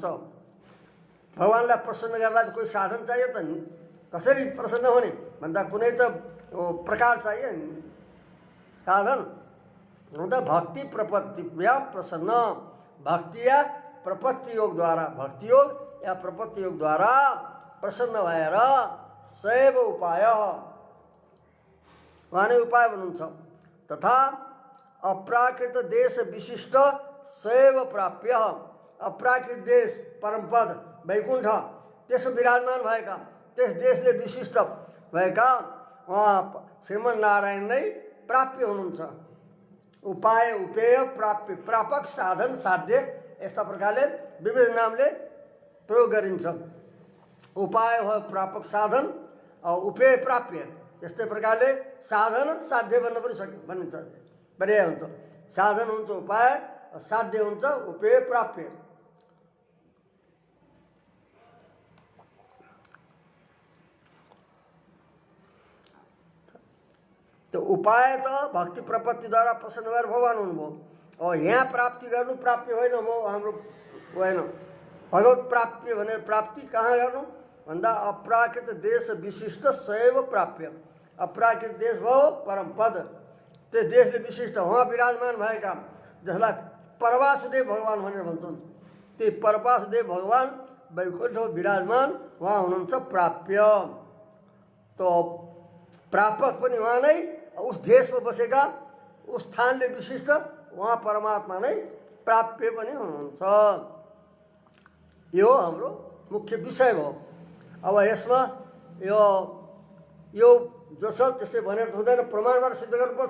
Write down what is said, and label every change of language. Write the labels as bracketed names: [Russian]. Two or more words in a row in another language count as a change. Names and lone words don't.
[Nepali] भगवानलाई प्रसन्न गर्नलाई त कोही साधन चाहियो त नि, कसरी प्रसन्न हुने भन्दा कुनै त प्रकार चाहियो नि साधन। हुन त भक्ति प्रपत्ति या प्रसन्न, भक्ति या प्रपत्ति योगद्वारा, भक्ति योग या प्रपत्ति योगद्वारा प्रसन्न भएर सैव उपाय उहाँ नै उपाय भन्नुहुन्छ। [Sanskrit] तथा अप्राकृत देश विशिष्ट सैव प्राप्य, [Nepali] अप्राकृत देश परमपद वैकुण्ठ त्यसमा विराजमान भएका, त्यस देशले विशिष्ट भएका उहाँ श्रीमन्नारायण नै प्राप्य हुनुहुन्छ। उपाय, उपेय, प्राप्य, प्रापक, साधन, साध्य यस्ता प्रकारले विविध नामले प्रयोग गरिन्छ। उपाय हो प्रापक साधन, उपेय प्राप्य, यस्तै प्रकारले साधन साध्य भन्न पनि भनिन्छ, पर्याय हुन्छ। साधन हुन्छ उपाय, साध्य हुन्छ उपेय प्राप्य। तो उपाय त भक्ति प्रपत्तिद्वारा प्रसन्न भएर भगवान हुनुभयो। यहाँ प्राप्ति गर्नु प्राप्य होइन, म हाम्रो होइन। भगवत प्राप्य भने प्राप्ति कहाँ गर्नु भन्दा [Sanskrit] अप्राकृत देश विशिष्ट सैव प्राप्य। [Nepali] अप्राकृत देश भयो परम पद, त्यस देशले विशिष्ट उहाँ विराजमान भएका, जसलाई परवासुदेव भगवान भनेर भन्छन्, ती परवासुदेव भगवान वैकुण्ठमा विराजमान उहाँ हुनुहुन्छ प्राप्य। तो प्रापक पनि उहाँ नै, उस देशमा बसेका उस स्थानले विशिष्ट उहाँ परमात्मा नै प्राप्य पनि हुनुहुन्छ। यो हाम्रो मुख्य विषय भयो। अब यसमा यो जो छ त्यसै भनेर हुँदैन, प्रमाणबाट सिद्ध गर्नुपर्छ।